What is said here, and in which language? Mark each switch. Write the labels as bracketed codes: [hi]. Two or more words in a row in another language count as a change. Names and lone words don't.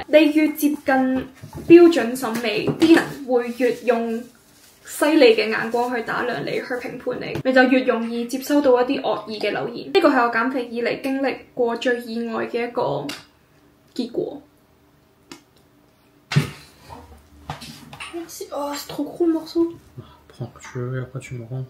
[yue] 你越接近標準審美，啲人會越用犀利嘅眼光去打量你，去評判你，你就越容易接收到一啲惡意嘅留言。呢個係我減肥以嚟經歷過最意外嘅一個結果。 [fr] Oh, c'est trop gros le morceau. Prends que tu veux et après tu me rends.